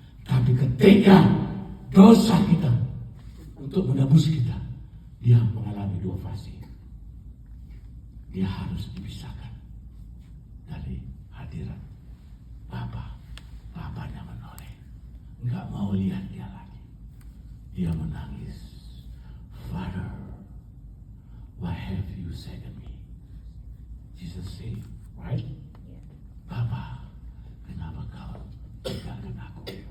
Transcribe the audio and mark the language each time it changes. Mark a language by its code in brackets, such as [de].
[id] Tapi ketika dosa kita untuk menebus kita, dia mengalami dua fase. Dia harus dipisahkan dari hadirat Bapa. Bapaknya menoleh, nggak mau lihat dia lagi. Dia menangis. [en] Father, why have you forsaken me? Jesus say, right? [id] Bapa, kenapa kau tinggalkan aku?